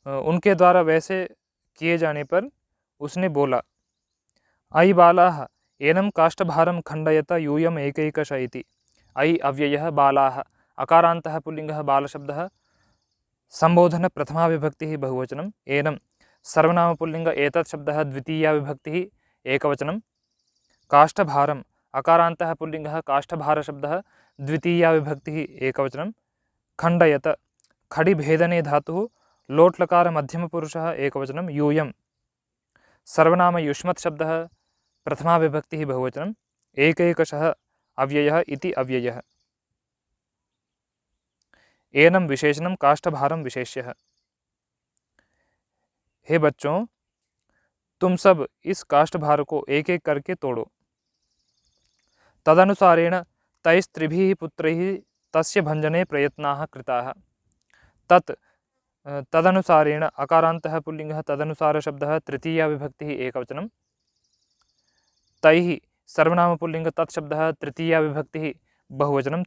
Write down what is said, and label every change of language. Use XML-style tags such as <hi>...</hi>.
<hi>उनके द्वारा वैसे किए जाने पर उसने बोला,</hi> <sa>अयि बालाः एनं काष्ठभारं खण्डयत यूयम् एकैकश इति। अयि अव्ययः बालाः अकारान्तः पुल्लिङ्गः बालशब्दः संबोधन प्रथमा विभक्तिः बहुवचनम्। एनं सर्वनाम पुल्लिङ्ग एतत् शब्दः द्वितीया विभक्तिः एकवचनं। काष्ठभारम् अकारान्तः पुल्लिङ्गः काष्ठभारशब्दः द्वितीया विभक्तिः एकवचनं। खण्डयत खडिभेदने धातुः लोट्लकार मध्यमपुरुषः एकवचनं। यूयं सर्वनाम युष्मत् शब्दः प्रथमा विभक्तिः बहुवचनम्। एकैकशः अव्ययः इति अव्ययः। एनं विशेषणं काष्ठभारं विशेष्यः।</sa> <hi>हे बच्चों, तुम सब इस काष्ठभार को एक एक करके तोड़ो।</hi> <sa>तदनुसारेण तैस्त्रिभिः पुत्रैः तस्य भञ्जने प्रयत्नाः कृताः। तदनुसारेण अकारान्तः पुल्लिङ्गः तदनुसारशब्दः तृतीया विभक्तिः एकवचनं। तैः सर्वनाम पुल्लिङ्ग तत् शब्दः तृतीया विभक्तिः बहुवचनं।</sa>